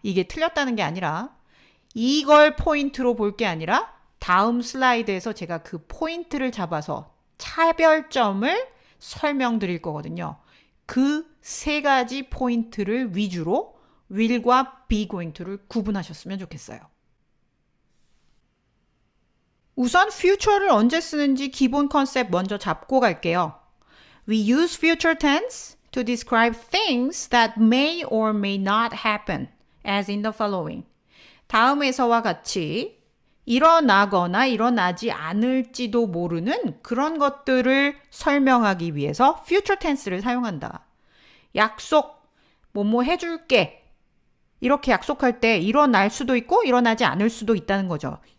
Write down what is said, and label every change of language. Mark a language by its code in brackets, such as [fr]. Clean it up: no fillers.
[ko] 이게 틀렸다는 게 아니라, 이걸 포인트로 볼 게 아니라, 다음 슬라이드에서 제가 그 포인트를 잡아서 차별점을 설명드릴 거거든요. 그 세 가지 포인트를 위주로 will과 be going to를 구분하셨으면 좋겠어요. 우선 future를 언제 쓰는지 기본 컨셉 먼저 잡고 갈게요. [en] We use future tense to describe things that may or may not happen, as in the following. [ko] 다음에서와 같이 일어나거나 일어나지 않을지도 모르는 그런 것들을 설명하기 위해서 future tense를 사용한다. 약속, 뭐뭐 해줄게. 이렇게 약속할 때 일어날 수도 있고 일어나지 않을 수도 있다는 거죠.